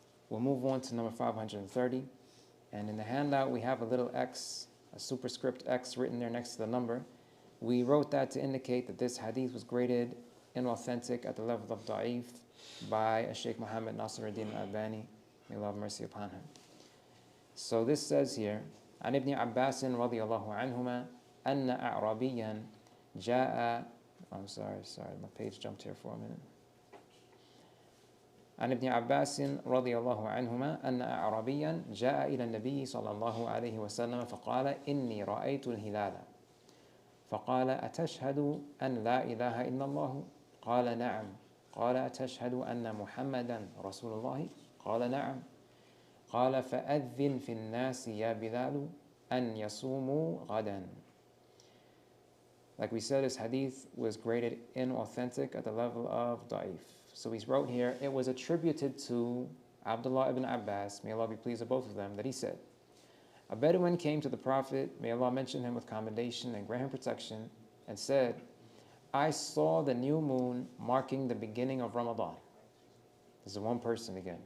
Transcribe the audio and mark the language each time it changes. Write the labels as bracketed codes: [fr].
[en] We'll move on to number 530. And in the handout, we have a little X, a superscript X written there next to the number. We wrote that to indicate that this hadith was graded inauthentic at the level of da'if by Sheikh Muhammad Nasiruddin al-Albani. May Allah have mercy upon him. So this says here, [ar] عن ابن عباس رضي الله عنهما أن أعرابيا جاء. [en] I'm sorry, my page jumped here for a minute. [ar] عن ابن عباس رضي الله عنهما أن أعرابيا جاء إلى النبي صلى الله عليه وسلم فقال إني رأيت الهلال فقال أتشهد أن لا إله إلا الله قال نعم قال أتشهد أن محمدا رسول الله قال نعم قال فأذن في الناس يا بلال أن يصوموا غدا. [en] Like we said, this hadith was graded inauthentic at the level of da'if. So he wrote here, it was attributed to Abdullah ibn Abbas, may Allah be pleased with both of them, that he said, a Bedouin came to the Prophet, may Allah mention him with commendation and grant him protection, and said, I saw the new moon marking the beginning of Ramadan. This is one person again.